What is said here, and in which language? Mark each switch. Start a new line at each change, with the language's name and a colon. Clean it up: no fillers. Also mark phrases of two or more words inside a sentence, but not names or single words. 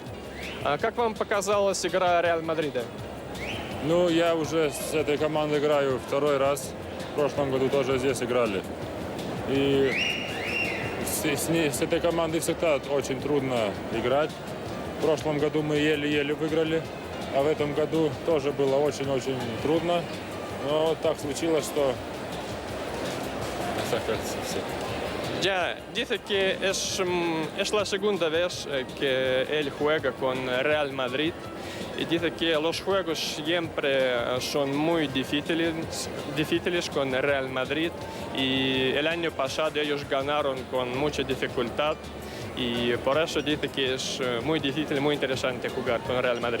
Russian: Как вам показалась игра Реал Мадрида? Ну, я уже с этой командой играю второй раз. В прошлом году тоже здесь играли. И с этой командой всегда очень трудно играть. В прошлом году мы еле-еле выиграли, а в этом году тоже было очень-очень трудно. Но так случилось, что...
Spanish: Ya, dice que es la segunda vez que él juega con Real Madrid y dice que los juegos siempre son muy difíciles con Real Madrid y el año pasado ellos ganaron con mucha dificultad y por eso dice que es muy difícil, muy interesante jugar con Real Madrid.